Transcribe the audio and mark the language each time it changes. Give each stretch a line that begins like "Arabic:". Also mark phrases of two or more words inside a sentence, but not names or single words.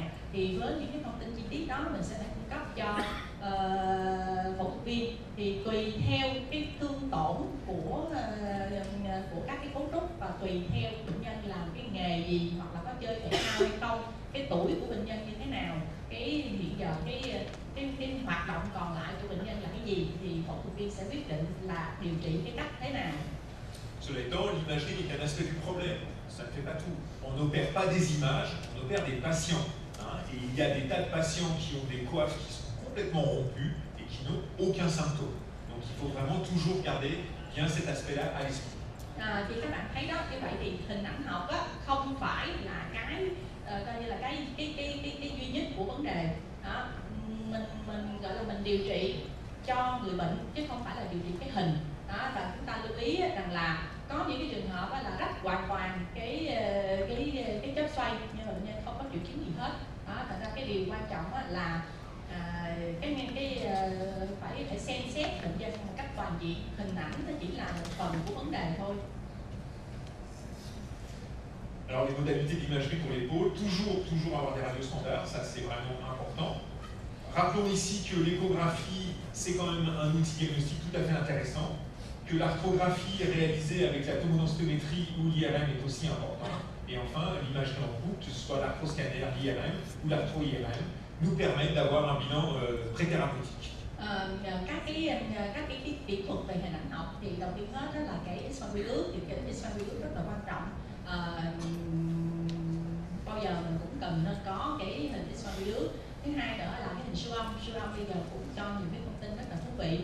Vietnamese: Thì với những cái thông tin chi tiết đó mình sẽ phải cung cấp cho phẫu thuật viên, thì tùy theo cái thương tổn của các cái cấu trúc và tùy theo bệnh nhân làm cái nghề gì hoặc là có chơi thể thao hay không, cái tuổi của bệnh nhân như thế nào, cái hiện giờ cái hoạt động còn lại của bệnh nhân là cái gì, thì phẫu thuật viên sẽ quyết định là điều trị cái cách thế nào.
French: Cela étant, l'imagerie est un aspect du problème, ça ne fait pas tout. On n'opère pas des images, on opère des patients. Et il y a des tas de patients qui ont des coiffes qui sont complètement rompues et qui n'ont aucun symptôme. Donc il faut vraiment toujours garder bien cet aspect-là à l'esprit.
Vietnamese: Thì các bạn thấy đó, như vậy thì hình ảnh học á, không phải là cái coi như là cái duy nhất của vấn đề. Mình gọi là mình điều trị cho người bệnh chứ không phải là điều trị cái hình. Và chúng ta lưu ý rằng là có những cái trường hợp là rách hoàn toàn cái chóp xoay nhưng mà bệnh nhân không có triệu chứng gì hết. Thành ra cái điều quan trọng là phải xem xét bệnh nhân một cách toàn diện, hình ảnh nó chỉ là một phần của vấn đề thôi.
French: Alors les modalités d'imagerie pour l'épaule, toujours avoir des radios standards, ça c'est vraiment important. Rappelons ici que l'échographie, c'est quand même un outil diagnostique tout à fait intéressant, que l'arthrographie réalisée avec la tomodensitométrie ou l'IRM est aussi important. Et enfin, l'imagerie en groupe, que ce soit l'arthroscanner, l'IRM ou l'arthro-IRM, nous permettent d'avoir un bilan pré-thérapeutique.
Vietnamese: Các cái kỹ thuật về hình ảnh học thì đầu tiên hết đó là cái quy ước thì cái x-quang quy ước rất là quan trọng. Bao giờ mình cũng cần nên có cái hình x-quang quy ước. Thứ hai nữa là cái hình siêu âm bây giờ cũng cho nhiều cái thông tin rất là thú vị.